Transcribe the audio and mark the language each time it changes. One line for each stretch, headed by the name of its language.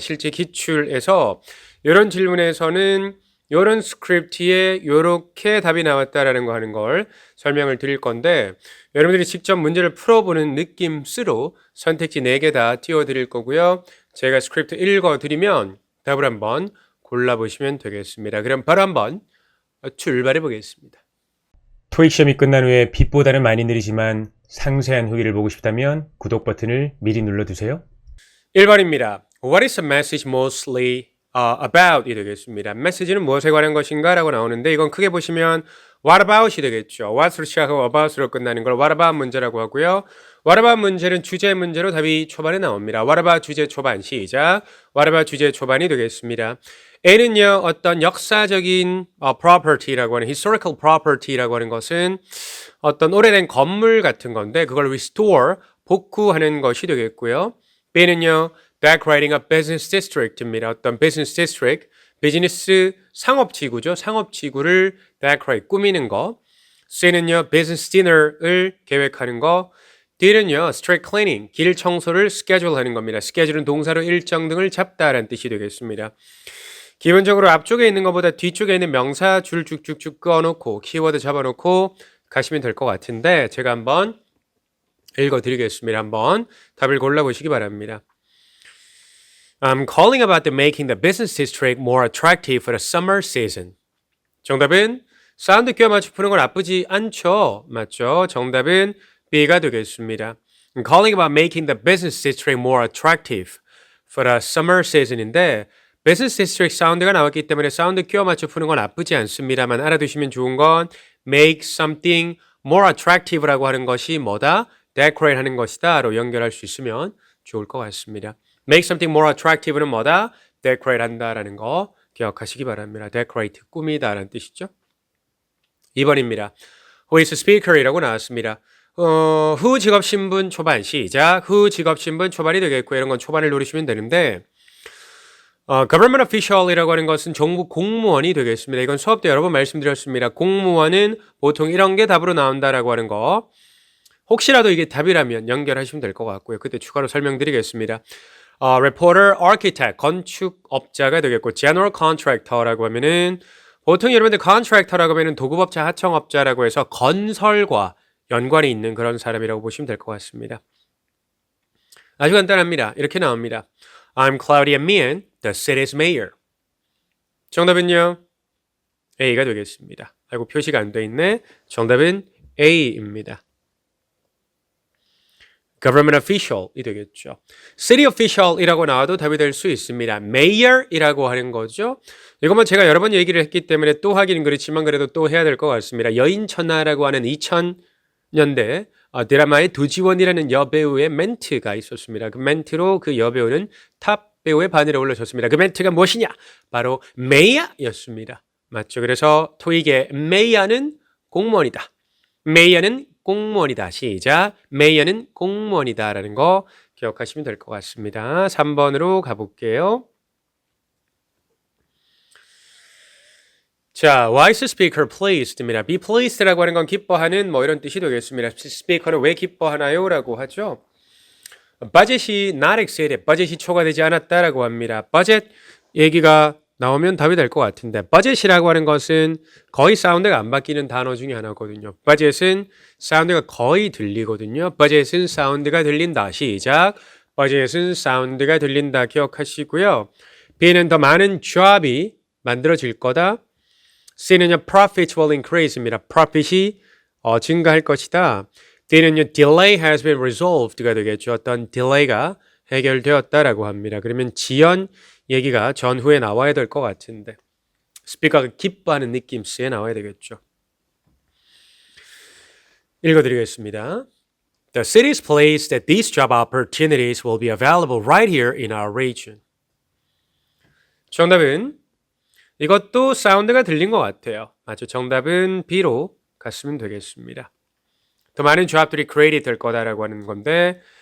Korean: 실제 기출에서 이런 질문에서는 이런 스크립트에 이렇게 답이 나왔다라는 거 하는 걸 설명을 드릴 건데 여러분들이 직접 문제를 풀어보는 느낌으로 선택지 4개 다 띄워드릴 거고요. 제가 스크립트 읽어드리면 답을 한번 골라보시면 되겠습니다. 그럼 바로 한번 출발해 보겠습니다. 토익 시험이 끝난 후에 빛보다는 많이 느리지만 상세한 후기를 보고 싶다면 구독 버튼을 미리 눌러두세요. 1번입니다.
English: What is the message mostly about?
Korean: 이 되겠습니다. 메시지는 무엇에 관한 것인가? 라고 나오는데 이건 크게 보시면 what about이 되겠죠. what으로 시작하고 about으로 끝나는 걸 what about 문제라고 하고요. what about 문제는 주제 문제로 답이 초반에 나옵니다. what about 주제 초반 시작. what about 주제 초반이 되겠습니다. A는요, 어떤 역사적인 property라고 하는 historical property라고 하는 것은 어떤 오래된 건물 같은 건데 그걸 restore, 복구하는 것이 되겠고요. B는요,
English: decorating a business district입니다.
Korean: 어떤 business district, 비즈니스 상업지구죠. 상업지구를 decorate, 꾸미는 거. C는요, business dinner을 계획하는 거. D는요, street cleaning, 길 청소를 schedule 하는 겁니다. schedule은 동사로 일정 등을 잡다라는 뜻이 되겠습니다. 기본적으로 앞쪽에 있는 것보다 뒤쪽에 있는 명사 줄 쭉쭉쭉 꺼놓고 키워드 잡아놓고 가시면 될 것 같은데 제가 한번 읽어드리겠습니다. 한번 답을 골라보시기 바랍니다.
English: I'm calling about the making the business district more attractive for the summer season.
Korean: 정답은 사운드 끼워 맞춰 푸는 건 나쁘지 않죠. 맞죠? 정답은 B가 되겠습니다.
English: I'm calling about making the business district more attractive for the summer season
Korean: 인데 business district 사운드가 나왔기 때문에 사운드 끼워 맞춰 푸는 건 나쁘지 않습니다만 알아두시면 좋은 건
English: make something more attractive
Korean: 라고 하는 것이 뭐다? decorate 하는 것이다로 연결할 수 있으면 좋을 것 같습니다.
English: make something more attractive
Korean: 는 뭐다? decorate 한다라는 거 기억하시기 바랍니다. decorate, 꾸미다라는 뜻이죠. 2번입니다.
English: Who is speaker이라고
Korean: 나왔습니다. 후 직업신분 초반 시작. 후 직업신분 초반이 되겠고 이런 건 초반을 노리시면 되는데 government official이라고 하는 것은 정부 공무원이 되겠습니다. 이건 수업 때 여러 번 말씀드렸습니다. 공무원은 보통 이런 게 답으로 나온다라고 하는 거. 혹시라도 이게 답이라면 연결하시면 될 것 같고요. 그때 추가로 설명드리겠습니다. reporter, architect, 건축업자가 되겠고 general contractor라고 하면은 보통 여러분들 contractor라고 하면은 도급업자, 하청업자라고 해서 건설과 연관이 있는 그런 사람이라고 보시면 될 것 같습니다. 아주 간단합니다. 이렇게 나옵니다.
English: I'm Claudia Meehan, the city's mayor.
Korean: 정답은요? A가 되겠습니다. 아이고 표시가 안 돼 있네. 정답은 A입니다. government official이 되겠죠. city official이라고 나와도 답이 될 수 있습니다. mayor이라고 하는 거죠. 이것만 제가 여러 번 얘기를 했기 때문에 또 하기는 그렇지만 그래도 또 해야 될 것 같습니다. 여인천하라고 하는 2000년대 드라마의 도지원이라는 여배우의 멘트가 있었습니다. 그 멘트로 그 여배우는 탑 배우의 반열에 올라섰습니다. 그 멘트가 무엇이냐? 바로 mayor였습니다. 맞죠? 그래서 토익의 mayor는 공무원이다. mayor는 공무원이다. 시작. mayor는 공무원이다. 라는 거 기억하시면 될 것 같습니다. 3번으로 가볼게요. 자,
English: why is the speaker pleased입니다.
Korean: be pleased라고 하는 건 기뻐하는 뭐 이런 뜻이 되겠습니다. 스피커는 왜 기뻐하나요? 라고 하죠. budget이
English: not exceeded,
Korean: budget이 초과되지 않았다라고 합니다. budget 얘기가 나오면 답이 될 것 같은데 budget이라고 하는 것은 거의 사운드가 안 바뀌는 단어 중에 하나거든요. budget은 사운드가 거의 들리거든요. budget은 사운드가 들린다. 시작. budget은 사운드가 들린다. 기억하시고요. B는 더 많은 job이 만들어질 거다. C는요,
English: profits will increase입니다.
Korean: profit이 증가할 것이다. D는요,
English: delay has been resolved가
Korean: 되겠죠. 어떤 delay가 해결되었다라고 합니다. 그러면 지연 얘기가 전후에 나와야 될 것 같은데 스피커가 기뻐하는 느낌스에 나와야 되겠죠. 읽어드리겠습니다.
English: The city is pleased that these job opportunities will be available right here in our region.
Korean: 정답은 이것도 사운드가 들린 것 같아요. 맞죠? 정답은 B로 갔으면 되겠습니다. 더 많은 조합들이 created 될 거다라고 하는 건데